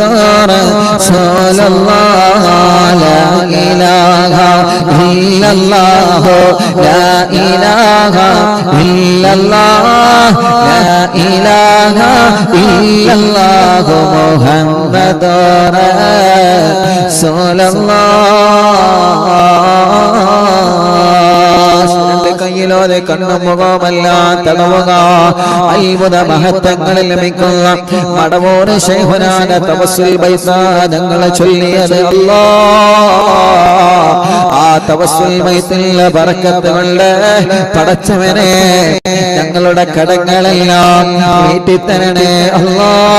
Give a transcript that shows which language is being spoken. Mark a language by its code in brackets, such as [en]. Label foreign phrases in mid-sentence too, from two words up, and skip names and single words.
[ar] رسول الله لا إله إلا الله لا إله إلا الله لا إله إلا الله محمد رسول الله [ml] കയ്യിലോതെ കണ്ണും മുഖവുമെല്ലാം തടവുക. അത്ഭുത മഹത്വങ്ങളിൽ ലഭിക്കുന്ന മടവൂർ ശൈഖുനാന തവസ്സുൽ ബൈത്ത് ഞങ്ങൾ ചൊല്ലിയത് ആ തവസ്സുൽ ബൈത്തിലെ ബറക്കത്ത് കൊണ്ട് പടച്ചവനെ ഞങ്ങളുടെ കടങ്ങളെല്ലാം വീട്ടിത്തരണേ അല്ലാ.